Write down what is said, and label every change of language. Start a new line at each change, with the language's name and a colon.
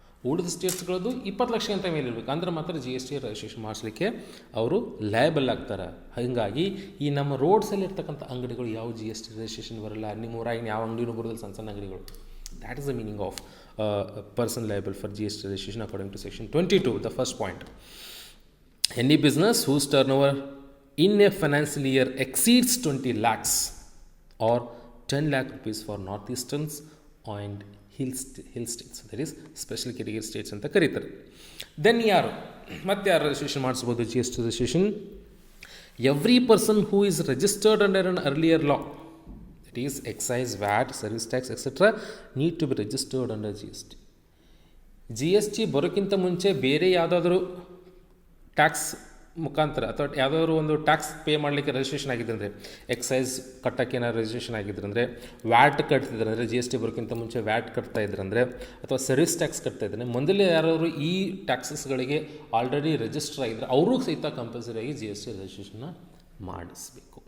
Kannada: ಉಳಿದ ಸ್ಟೇಟ್ಸ್ಗಳದ್ದು 20 ಲಕ್ಷಕ್ಕಿಂತ ಮೇಲೆ ಇರಬೇಕು. ಅಂದ್ರೆ ಮಾತ್ರ GST ರಿಜಿಸ್ಟ್ರೇಷನ್ ಮಾಡಿಸ್ಲಿಕ್ಕೆ ಅವರು ಲಯಬಲ್ ಆಗ್ತಾರೆ. ಹಾಗಾಗಿ ಈ ನಮ್ಮ ರೋಡ್ಸಲ್ಲಿ ಇರ್ತಕ್ಕಂಥ ಅಂಗಡಿಗಳು ಯಾವ GST ರಿಜಿಸ್ಟ್ರೇಷನ್ ಬರಲ್ಲ. ನಿಮ್ಮ ಊರಾಗಿನ ಯಾವ ಅಂಗಡಿನೂ ಬರೋದಿಲ್ಲ, ಸಣ್ಣ ಸಣ್ಣ ಅಂಗಡಿಗಳು.
English: That is the meaning of person liable for GST registration according to section 22. The first point, any business whose turnover in a financial year exceeds 20 lakhs or 10 lakh rupees for northeasterns and hill states, that is special category states
Kannada: ಅಂತ ಕರೀತಾರೆ. Then ಯಾರು registration ಮಾಡಿಸ್ಬೋದು GST registration?
English: every person who is registered under an earlier law, that is excise, VAT, service tax etcetera, need to be registered under
Kannada: GST ಬರೋಕ್ಕಿಂತ ಮುಂಚೆ ಬೇರೆ ಯಾವುದಾದ್ರೂ tax ಮುಖಾಂತರ ಅಥವಾ ಯಾವುದಾದ್ರು ಒಂದು ಟ್ಯಾಕ್ಸ್ ಪೇ ಮಾಡಲಿಕ್ಕೆ ರಿಜಿಸ್ಟ್ರೇಷನ್ ಆಗಿದ್ದರೆ, ಅಂದರೆ ಎಕ್ಸೈಸ್ ಕಟ್ಟೋಕ್ಕೆ ಏನಾದ್ರು ರಿಜಿಸ್ಟ್ರೇಷನ್ ಆಗಿದ್ರೆ, ಅಂದರೆ ವ್ಯಾಟ್ ಕಟ್ತಿದ್ರೆ, ಅಂದರೆ GST ಬರೋಕ್ಕಿಂತ ಮುಂಚೆ ವ್ಯಾಟ್ ಕಟ್ತಾ ಇದ್ರಂದರೆ, ಅಥವಾ ಸರ್ವಿಸ್ ಟ್ಯಾಕ್ಸ್ ಕಟ್ತಾ ಇದ್ದಾರೆ, ಮೊದಲೇ ಯಾರಾದ್ರು ಈ ಟ್ಯಾಕ್ಸಸ್ಗಳಿಗೆ ಆಲ್ರೆಡಿ ರಿಜಿಸ್ಟರ್ ಆಗಿದ್ದರೆ ಅವರು ಸಹಿತ ಕಂಪಲ್ಸರಿಯಾಗಿ GST ರಿಜಿಸ್ಟ್ರೇಷನ್ನ ಮಾಡಿಸಬೇಕು.